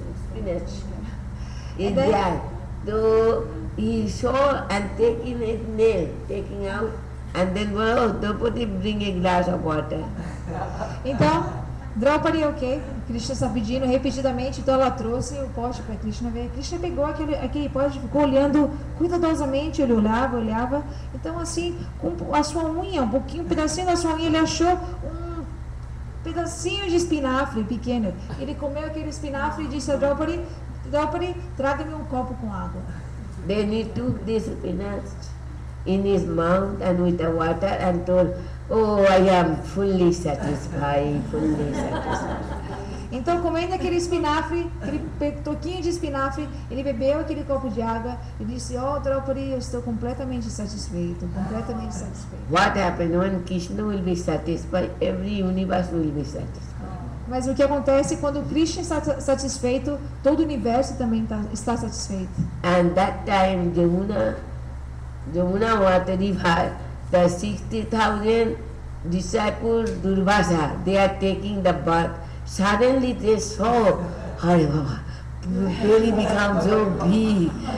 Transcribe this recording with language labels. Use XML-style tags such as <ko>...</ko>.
<en>Spinach is there. So he saw and taking his nail, taking out, and then Draupadi bring a glass of water.</en> <pt>Então, Draupadi, ok, Krishna está pedindo repetidamente, então ela trouxe o pote para Krishna ver. Krishna pegou aquele pote, ficou olhando cuidadosamente, ele olhava. Então, assim, com a sua unha, um pedacinho da sua unha, ele achou um pedacinho de espinafre pequeno. Ele comeu aquele espinafre e disse a Draupadi, traga-me um copo com água.</pt> <en>Then he took this spinach in his mouth and with the water and told, oh, I am fully satisfied.</en> <pt>Então, comendo aquele espinafre, aquele toquinho de espinafre, ele bebeu aquele copo de água e disse, oh, Draupadi, eu estou completamente satisfeito.</pt> <en>What happened when Krishna will be satisfied, every universe will be satisfied.</en> <pt>Mas o que acontece quando Krishna está satisfeito, todo o universo também está satisfeito.</pt> <en>And that time, Jamuna water river, the 60,000 disciples Durvasa, they are taking the bath. Suddenly they saw, Hare Baba, really become so big.</en>